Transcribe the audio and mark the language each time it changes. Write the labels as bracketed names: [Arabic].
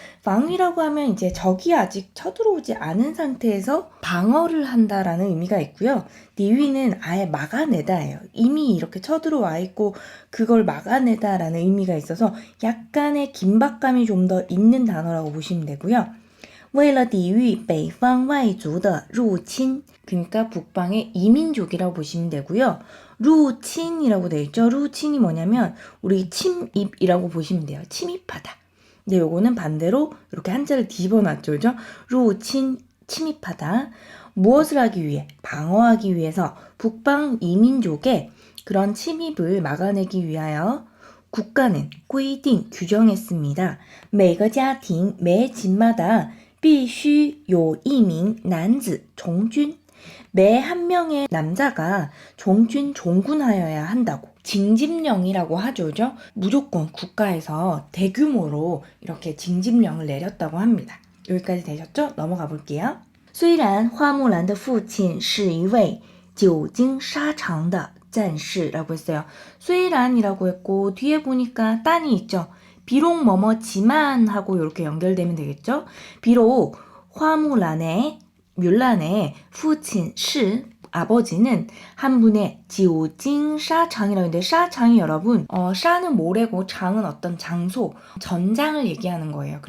[Korean] 방위라고 하면 이제 적이 아직 쳐들어오지 않은 상태에서 방어를 한다라는 의미가 있고요. 디위는 아예 막아내다예요. 이미 이렇게 쳐들어와 있고 그걸 막아내다라는 의미가 있어서 약간의 긴박감이 좀 더 있는 단어라고 보시면 되고요. [Chinese] 为了抵御北方外族的入侵 [Korean] 그러니까 북방의 이민족이라고 보시면 되고요. 루친이라고 되어 있죠. 루친이 뭐냐면 우리 침입이라고 보시면 돼요. 침입하다. 근데 요거는 반대로 이렇게 한자를 뒤집어놨죠. 그죠? 루친, 침입하다. 무엇을 하기 위해? 방어하기 위해서 북방 이민족의 그런 침입을 막아내기 위하여 국가는 [Chinese] 规定 [Korean] 규정했습니다. [Chinese] 每个家庭 [Korean] 매 집마다 [Chinese] 必须有一名男子从军 [Korean] 매 한 명의 남자가 종군하여야 한다고. 징집령이라고 하죠. 그죠? 무조건 국가에서 대규모로 이렇게 징집령을 내렸다고 합니다. 여기까지 되셨죠? 넘어가 볼게요. [Chinese] 虽然花木兰的父亲是一位久经沙场的战士라고 했어요. [Korean] 虽然이라고 했고 뒤에 보니까 딴이 있죠. 비록 뭐뭐지만 하고 이렇게 연결되면 되겠죠. 비록 화무란의 뮬란의父亲 시 아버지는 한 분의 지오징 샤장이라고 했는데 샤장이 여러분 샤는 모래고 장은 어떤 장소 전장을 얘기하는 거예요.